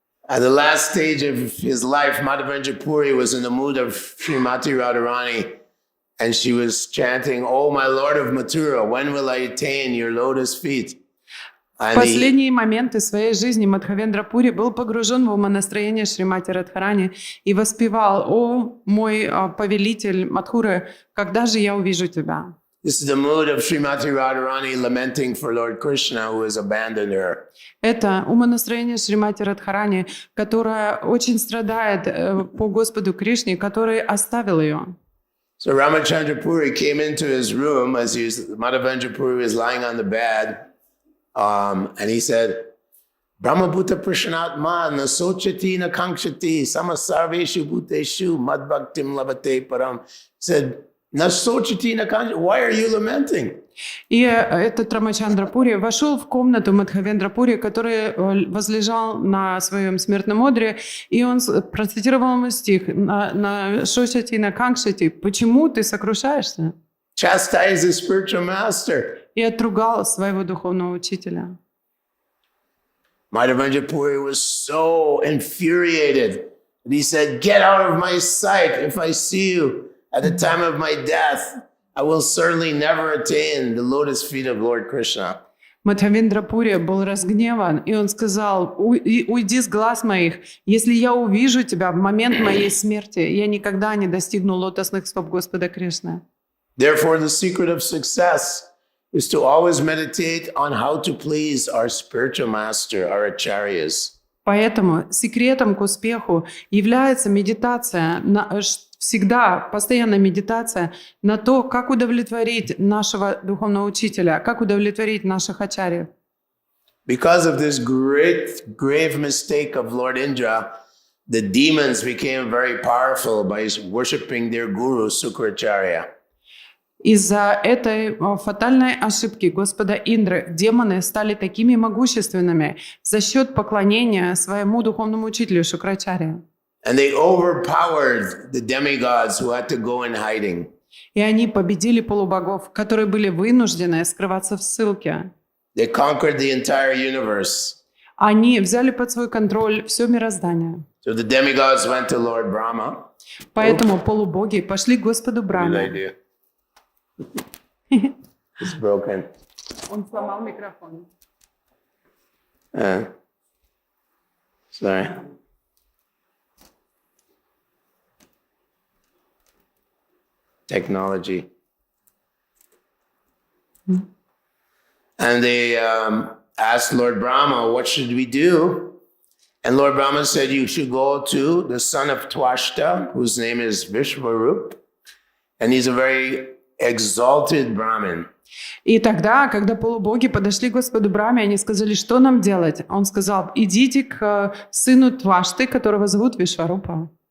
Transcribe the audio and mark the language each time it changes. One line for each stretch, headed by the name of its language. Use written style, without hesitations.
English: At the last stage of his life, Madhavendra Puri was in the mood of Srimati Radharani, and she was chanting, "Oh, my Lord of Mathura, when will I attain your lotus feet?"
Russian: В
English: And
Russian: последние моменты своей жизни Мадхавендра Пури был погружен в умонастроение Шримати Радхарани и воспевал: «О, мой повелитель Мадхуры, когда же я увижу тебя?»
English: this is the mood of Srimati Radharani lamenting for Lord Krishna, who has abandoned her.
Russian: Это умонастроение Шримати Радхарани, которая очень страдает по Господу Кришне, который оставил ее.
English: So Ramachandra Puri came into his room as Madhavendra Puri was lying on the bed, and he said,
Sanskrit: "Brahmabhuta Prashanatma na sochati na kankshati samasarveshu bhuteshu madbhaktim labate param."
English: He said,
Sanskrit: "Na sochati na kankshati,
English: why are you lamenting?"
Russian: И этот Рамачандра Пури вошел в комнату Мадхавендра Пури, который возлежал на своем смертном одре, и он процитировал ему стих
Sanskrit: на Шошати, на Канкшати:
Russian: «Почему ты сокрушаешься?»
English: Chastise the spiritual master.
Russian: И отругал своего духовного учителя.
English: Madhavendra Puri was so infuriated. And he said, "Get out of my sight. If I see you at the time of my death, I will certainly never attain the lotus feet of Lord Krishna."
Russian: Мадхавендра Пури был разгневан, и он сказал: «Уйди с глаз моих. Если я увижу тебя в момент моей смерти, я никогда не достигну лотосных стоп Господа Кришны».
English: Therefore, the secret of success is to always meditate on how to please our spiritual master, our acharyas.
Russian: Поэтому секретом к успеху является медитация, всегда постоянная медитация на то, как удовлетворить нашего духовного учителя, как удовлетворить наших ачарьев.
English: Because of this great, grave mistake of Lord Indra, the demons became very powerful by worshipping their guru, Sukracharya.
Russian: Из-за этой фатальной ошибки Господа Индры демоны стали такими могущественными за счет поклонения своему духовному учителю Шукрачарье.
English: And they overpowered the demigods who had to go in hiding.
Russian: И они победили полубогов, которые были вынуждены скрываться в ссылке.
English: They conquered the entire universe.
Russian: Они взяли под свой контроль все мироздание.
English: So the demigods went to Lord Brahma.
Russian: Поэтому полубоги пошли к Господу Брахме.
English: It's broken.
Russian: Он сломал микрофон.
English: Sorry. Technology. And they asked Lord Brahma, "What should we do?" And Lord Brahma said, "You should go to the son of Twashta, whose name is Vishwarup, and he's a very exalted Brahmin."
Russian: И тогда, когда полубоги подошли к Господу Брахме, они сказали: «Что нам делать?» Он сказал: «Идите к сыну Твашты, которого зовут Вишварупа».